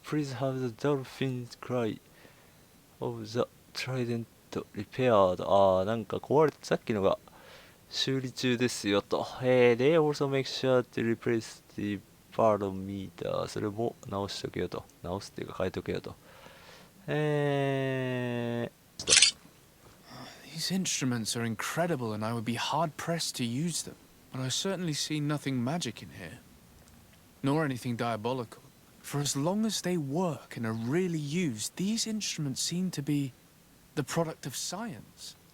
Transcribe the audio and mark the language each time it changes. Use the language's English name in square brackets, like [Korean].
[English] Please have the dolphin cry of the trident repaired. [Japanese] なんか壊れて、さっきのが修理中ですよと。 [English] で、also make sure to replace the barometer. [Japanese] それも直しとけよと。直すっていうか変えとけよと。 [English] These instruments are incredible and I would be hard-pressed to use them. But I certainly see nothing magic in here. Nor anything diabolical. For as long as they work and are really used, these instruments seem to be the product of science.